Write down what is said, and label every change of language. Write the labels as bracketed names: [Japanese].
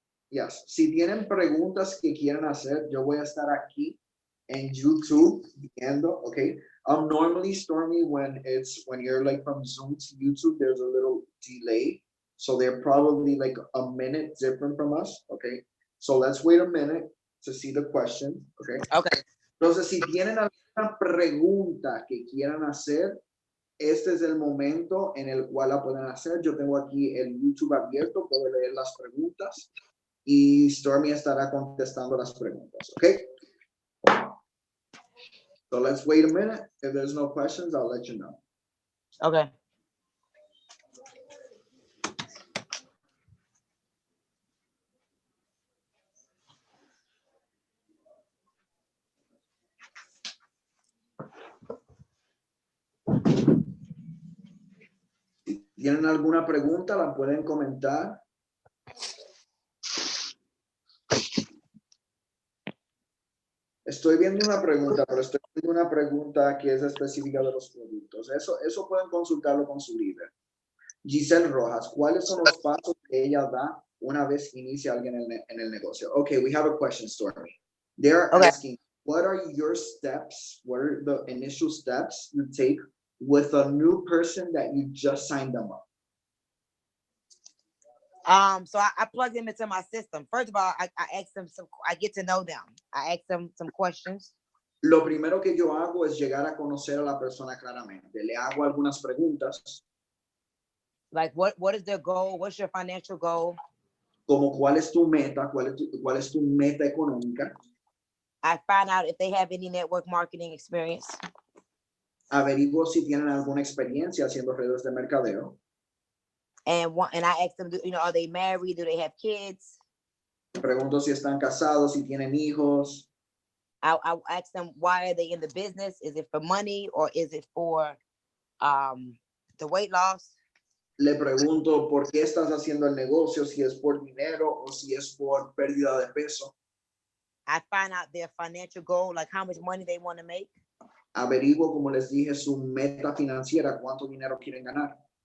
[English] Yes, [Spanish] si tienen preguntas que quieran hacer, yo voy a estar aquí en YouTube viendo, okay? [English] Normally, Stormy, when you're like from Zoom to YouTube, there's a little delay. So they're probably like a minute different from us, okay? So let's wait a minute to see the question, okay? Okay. [Spanish] Entonces, si tienen alguna pregunta que quieran hacer, este es el momento en el cual la pueden hacer. Yo tengo aquí el YouTube abierto, puedo leer las preguntas y Stormy estará contestando las preguntas, okay? [English] So let's wait a minute. If there's no questions, I'll let you know. Okay. [Spanish] Si tienen alguna pregunta, la pueden comentar. Estoy viendo una pregunta, pero estoy viendo una pregunta que es específica de los productos. Eso pueden consultarlo con su líder. Giselle Rojas, ¿cuáles son los pasos que ella da una vez inicia alguien en el negocio? [English] Okay, we have a question, Stormy. They're asking, what are your steps? What are the initial steps you take with a new person that you just signed them up? So I plug them into my system. First of all, I ask them I get to know them. I ask them some questions. [Spanish] Lo primero que yo hago es llegar a conocer a la persona claramente. Le hago algunas preguntas. [English] Like what is their goal? What's your financial goal? [Spanish] Como cuál es tu meta, cuál es tu meta económica. [English] I find out if they have any network marketing experience. [Spanish] Averiguo si tienen alguna experiencia haciendo redes de mercadeo. [English] And I ask them, are they married? Do they have kids? [Spanish] Pregunto si están casados, si tienen hijos. [English] I ask them, why are they in the business? Is it for money or is it for the weight loss? [Spanish] Le pregunto por qué estás haciendo el negocio, si es por dinero o si es por pérdida de peso. [English] I find out their financial goal, like how much money they want to make. [Spanish] Averiguo, como les dije, su meta financiera, cuánto dinero quieren ganar.